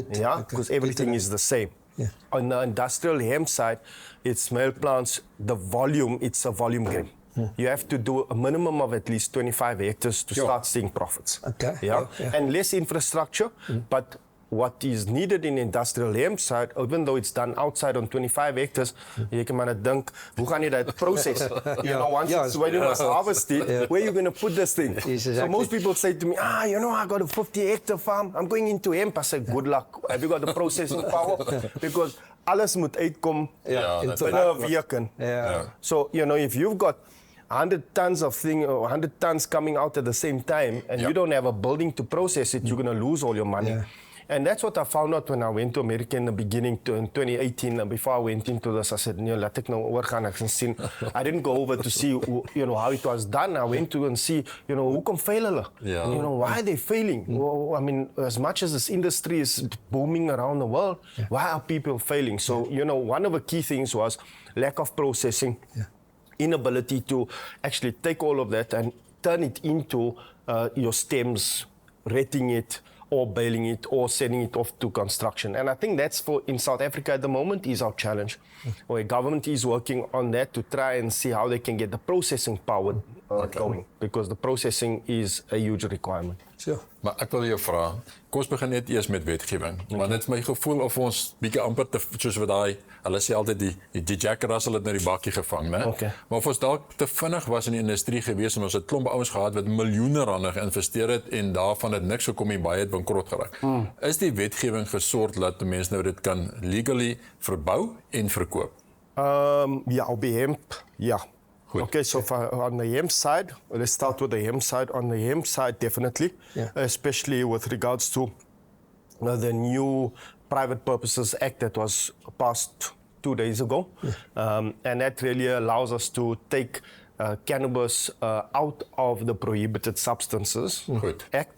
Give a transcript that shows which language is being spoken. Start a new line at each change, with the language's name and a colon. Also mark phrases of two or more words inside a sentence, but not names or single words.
English: Because everything is the same. On the industrial hemp side, it's male plants, the volume, it's a volume game. You have to do a minimum of at least 25 hectares to start seeing profits. And less infrastructure, but what is needed in industrial hemp side, even though it's done outside on 25 hectares,
Afrikaans: jy kan maar dink, hoe gaan jy dat process?
English: When you must harvest it, where are you going to put this thing? Exactly. So most people say to me, I got a 50-hectare farm, I'm going into hemp. I say, good luck. Have you got the processing power?
Afrikaans: Because alles moet uitkom in 'n week.
English: So, if you've got 100 tons of thing, or 100 tons coming out at the same time, and you don't have a building to process it, you're going to lose all your money. And that's what I found out when I went to America in the beginning, in 2018, and before I went into this, I said,
Afrikaans: laat ek nou oor gaan, ek gaan sien.
English: I didn't go over to see, how it was done. I went to and see,
Afrikaans: hoe kom fail hulle?
English: Why are they failing? Well, I mean, as much as this industry is booming around the world, why are people failing? So, one of the key things was lack of processing, inability to actually take all of that and turn it into your stems, retting it, or baling it, or sending it off to construction. And I think that's in South Africa at the moment is our challenge. Where government is working on that to try and see how they can get the processing power going, because the processing is a huge requirement. Sure.
Afrikaans: Maar ek wil jou vra, kom ons begin net eers met wetgewing. Want dit is my gevoel of ons bietjie amper te soos wat hulle sê altyd die Jack Russell het nou die bakkie gevang, né? Okay. Maar of ons dalk te vinnig was in die industrie gewees en ons het klomp ouens gehad wat miljoene rande geïnvesteer het en daarvan het niks gekom en baie het bankrot geraak. Is die wetgewing gesort dat mense nou dit kan legally verbou en verkoop? Yeah, op die hemp, yeah. Goed.
English: Okay, so on the hemp side, let's start with the hemp side. On the hemp side, definitely, especially with regards to the new Private Purposes Act that was passed 2 days ago. And that really allows us to take cannabis out of the Prohibited Substances Act.